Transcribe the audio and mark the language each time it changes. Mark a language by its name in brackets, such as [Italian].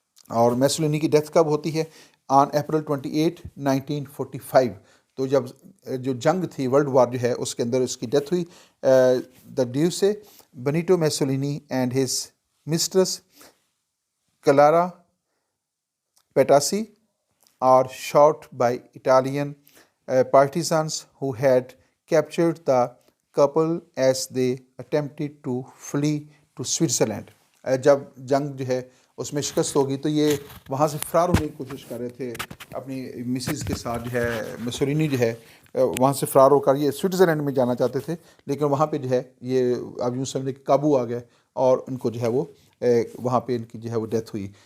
[Urdu] اور میسولینی کی ڈیتھ کب ہوتی ہے؟ [English] On April 28 1945. [Urdu] تو جب جو جنگ تھی ورلڈ وار جو ہے اس کے اندر اس کی ڈیتھ ہوئی. [English] The Duce Benito Mussolini and his mistress Clara Petacci are shot by Italian partisans who had captured the couple as they attempted to flee to Switzerland. [Urdu] جب جنگ جو ہے اس میں شکست ہوگی تو یہ وہاں سے فرار ہونے کی کوشش کر رہے تھے اپنی مسز کے ساتھ، جو ہے مسولینی جو ہے وہاں سے فرار ہو کر یہ سوئٹزرلینڈ میں جانا چاہتے تھے، لیکن وہاں پہ جو ہے یہ اب یوں سمجھیں کہ قابو آ گئے اور ان کو جو ہے وہ وہاں پہ ان کی جو ہے وہ ڈیتھ ہوئی.